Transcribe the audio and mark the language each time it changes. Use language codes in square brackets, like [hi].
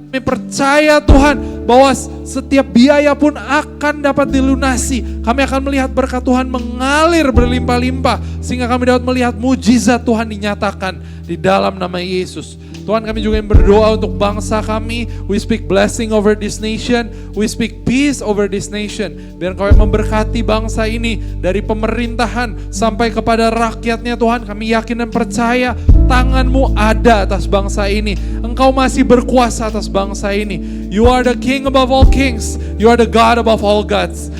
[id] Kami percaya Tuhan bahwa setiap biaya pun akan dapat dilunasi. Kami akan melihat berkat Tuhan mengalir berlimpah-limpah, sehingga kami dapat melihat mujizat Tuhan dinyatakan di dalam nama Yesus. Tuhan, kami juga yang berdoa untuk bangsa kami. [en] We speak blessing over this nation. We speak peace over this nation. [id] Biar Engkau yang memberkati bangsa ini dari pemerintahan sampai kepada rakyatnya Tuhan. Kami yakin dan percaya tangan-Mu ada atas bangsa ini. Engkau masih berkuasa atas bangsa ini. [en] You are the King above all kings. You are the God above all gods.